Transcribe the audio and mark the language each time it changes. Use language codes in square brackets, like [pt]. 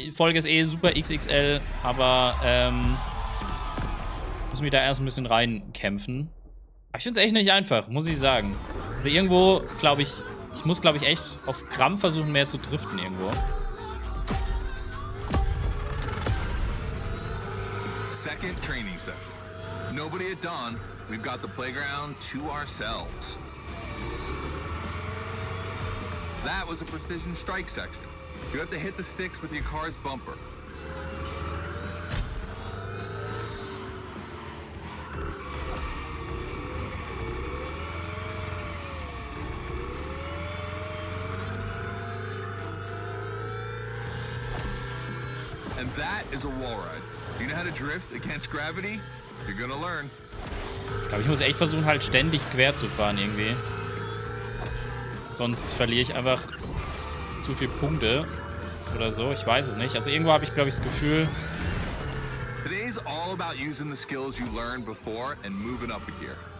[de] Folge ist eh super XXL. Aber, müssen wir da erst ein bisschen reinkämpfen. Aber ich finde es echt nicht einfach, muss ich sagen. Also irgendwo, glaube ich, muss, glaube ich, echt auf Krampf versuchen, mehr zu driften irgendwo. [en] Second training session. Nobody at dawn. We've got the playground to ourselves. That was a precision strike section. You have to hit the sticks with your car's bumper. And that is a wall ride. You know how to drift against gravity? You're gonna learn. [de] Ich glaube, ich muss echt versuchen, halt ständig quer zu fahren irgendwie. Sonst verliere ich einfach zu viele Punkte oder so. Ich weiß es nicht. Also irgendwo habe ich, glaube ich, das Gefühl... [en] Today's all about using the skills you learned before and moving up a gear.